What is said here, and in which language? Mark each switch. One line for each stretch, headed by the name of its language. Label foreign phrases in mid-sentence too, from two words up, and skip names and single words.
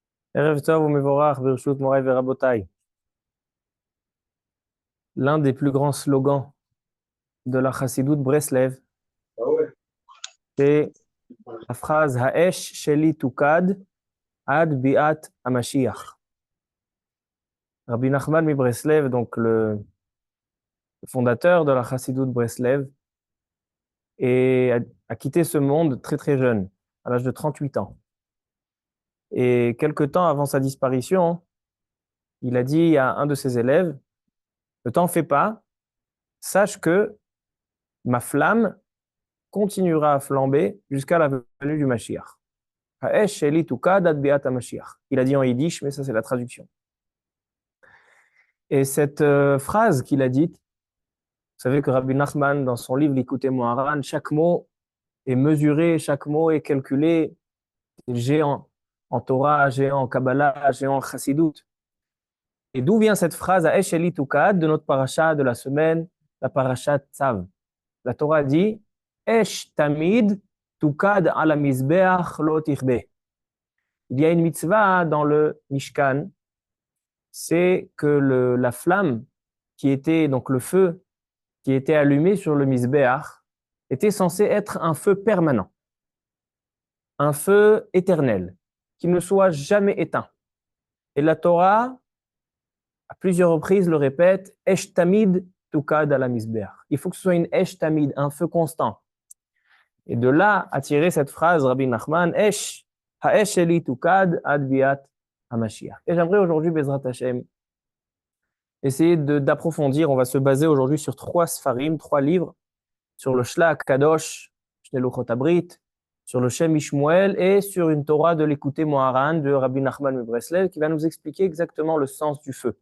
Hebrew: ערב טוב ומבורך ברשות מוריי ורבותיי.
French: L'un des plus grands slogans de la Chassidoute Breslev, c'est la phrase
Hebrew: האש שלי תוקד עד ביאת המשיח.
French: Rabbi Nachman mi Breslev, donc le fondateur de la Chassidoute Breslev, a quitté ce monde très très jeune, à l'âge de 38 ans. Et quelque temps avant sa disparition, il a dit à un de ses élèves, ne t'en fais pas, sache que ma flamme continuera à flamber jusqu'à la venue du Mashiach.
Hebrew: האש שלי תוקד עד ביאת המשיח.
French: Il a dit en yiddish, mais ça c'est la traduction. Et cette phrase qu'il a dite, vous savez que Rabbi Nachman, dans son livre Likutei Moharan, chaque mot est mesuré, chaque mot est calculé, géant en Torah, géant en Kabbalah, géant en Chassidut. Et d'où vient cette phrase
Hebrew: האש שלי תוקד
French: de notre paracha de la semaine, la paracha Tzav. La Torah dit
Hebrew: אש תמיד תוקד על המזבח לא תכבה.
French: Il y a une mitzvah dans le Mishkan, c'est que la flamme qui était, donc le feu qui était allumé sur le mizbeach, était censé être un feu permanent, un feu éternel, qui ne soit jamais éteint. Et la Torah, à plusieurs reprises, le répète
Hebrew: אש תמיד תוקד על המזבח.
French: Il faut que ce soit une
Hebrew: אש תמיד,
French: un feu constant. Et de là a tiré cette phrase,
Hebrew: Rabbi Nachman, אש, האש שלי תוקד עד ביאת המשיח.
French: Et j'aimerais aujourd'hui,
Hebrew: בעזרת השם,
French: essayer d'approfondir. On va se baser aujourd'hui sur 3 sfarim, 3 livres, sur le Shlach Kadosh, Shnei Luchot Habrit, sur le Shem Ishmuel et sur une Torah de Likutei Moharan de Rabbi Nachman mi Breslev qui va nous expliquer exactement le sens du feu.